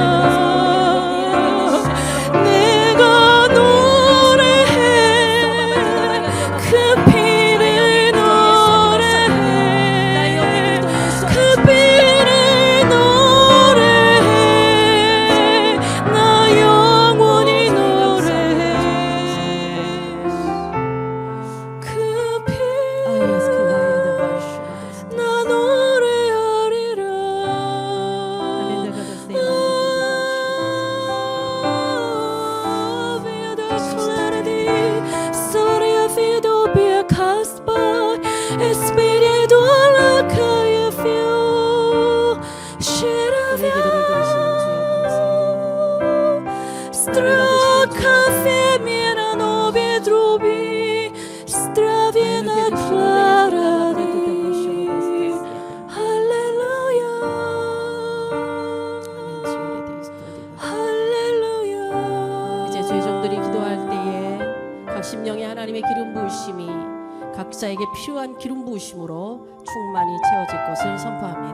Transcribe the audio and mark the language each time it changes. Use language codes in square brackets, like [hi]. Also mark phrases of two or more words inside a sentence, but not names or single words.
[ko] 내가 노래해, 그 피를 노래해, 그 피를 노래해. 나 영원히 노래해. 그 피, 나 노래하리라. Vida clarity, storia fido bia caspa, espírito alacaia fio, shiravia, straca femina nobe drobi, straviena clarity. 할렐루야, 할렐루야. 이제 죄종들이 기도할 때에 각 심령의 하나님의 기름 부으심이 각자에게 필요한 기름 부으심으로 충만히 채워질 것을 선포합니다.